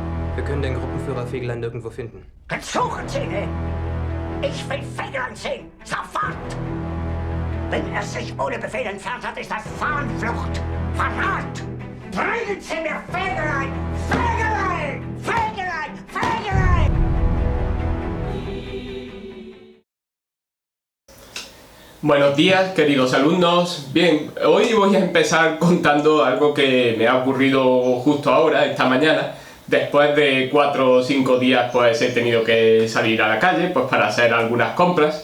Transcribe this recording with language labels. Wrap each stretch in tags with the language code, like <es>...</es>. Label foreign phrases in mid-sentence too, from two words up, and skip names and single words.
<de>Wir können den Gruppenführer Fegelein nirgendwo finden. Dann suchen Sie ihn! Ich will Fegelein sehen! Sofort! Wenn er sich ohne Befehl entfernt hat, ist das Fahnenflucht! Verrat! Bringen Sie mir Fegelein! Fegelein! Fegelein! Fegelein!</de> <es>Buenos días, queridos alumnos. Bien, hoy voy a empezar contando algo que me ha ocurrido justo ahora, esta mañana. Después de 4 o 5 días pues he tenido que salir a la calle pues para hacer algunas compras.</es>